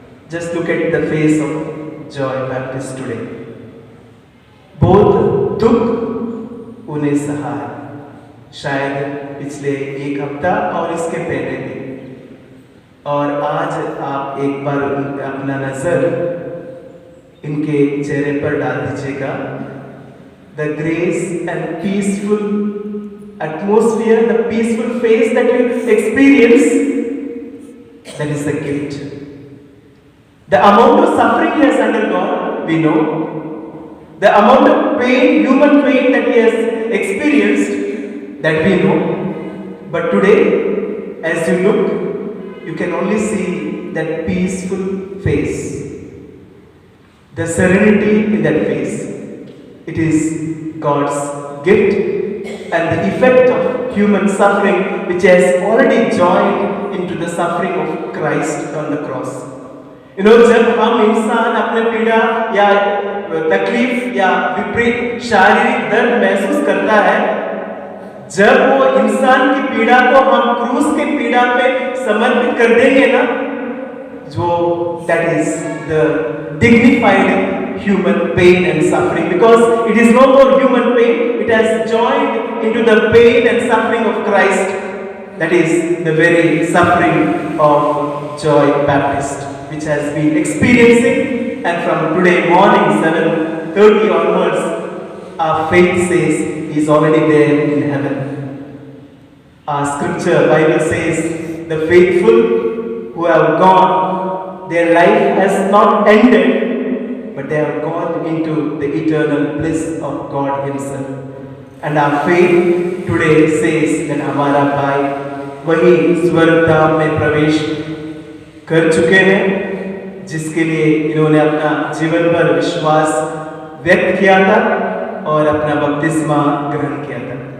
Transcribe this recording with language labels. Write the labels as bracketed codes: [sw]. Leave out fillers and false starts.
[en] Just look at the face of Joy Baptist today. [hi] बहुत दुख उन्हें सहा है, शायद पिछले एक हफ्ता और इसके पहले भी। और आज आप एक बार अपना नजर इनके चेहरे पर डाल दीजिएगा। [en] The grace and peaceful atmosphere, the peaceful face that you experience, that is the gift. The amount of suffering he has undergone, we know. The amount of pain, human pain that he has experienced, that we know. But today, as you look, you can only see that peaceful face, the serenity in that face. It is God's gift and the effect of human suffering which has already joined into the suffering of Christ on the cross. You know, [hi] जब हम इंसान अपने पीड़ा या तकलीफ या विपरीत शारीरिक दर्द महसूस करता है, जब वो इंसान की पीड़ा को हम क्रूस के पीड़ा पे समर्पित कर देंगे ना, जो [en] that is the dignified human pain and suffering, because it is no more human pain, it has joined into the pain and suffering of Christ. That is the very suffering of Joy Baptist, which has been experiencing, and from today morning 7:30 onwards, our faith says he is already there in heaven. Our scripture, Bible says, the faithful who have gone, their life has not ended, but they have gone into the eternal bliss of God himself. And our faith today says that [hi] हमारा भाई वही स्वर्ग धाम में प्रवेश कर चुके हैं, जिसके लिए इन्होंने अपना जीवन भर विश्वास व्यक्त किया था और अपना बपतिस्मा ग्रहण किया था।